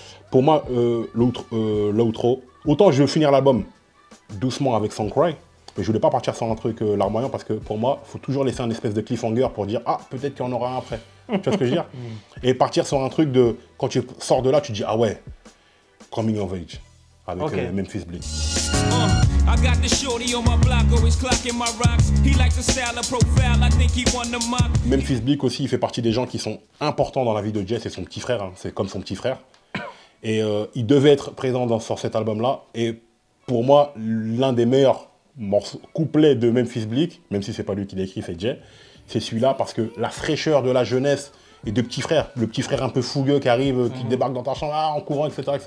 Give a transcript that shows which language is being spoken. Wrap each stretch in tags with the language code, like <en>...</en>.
<fr>Pour moi, l'outro, autant je veux finir l'album doucement avec Songcry, mais je voulais pas partir sans un truc larmoyant parce que pour moi, il faut toujours laisser un espèce de cliffhanger pour dire ah, peut-être qu'il y en aura un après. Tu vois ce que je veux dire? Et partir sur un truc de quand tu sors de là, tu dis ah ouais, coming of age avec Memphis Bleek.</fr> <en>I got the shorty on my block, always clocking my rocks. He likes the style of profile, I think he won the mock.</en> <fr>Memphis Bleek aussi, il fait partie des gens qui sont importants dans la vie de Jay, c'est son petit frère, hein, c'est comme son petit frère. Et il devait être présent sur cet album-là. Et pour moi, l'un des meilleurs couplets de Memphis Bleek, même si c'est pas lui qui l'a écrit, c'est Jay, c'est celui-là parce que la fraîcheur de la jeunesse et de petit frère, le petit frère un peu fougueux qui arrive, qui débarque dans ta chambre en courant, etc.</fr>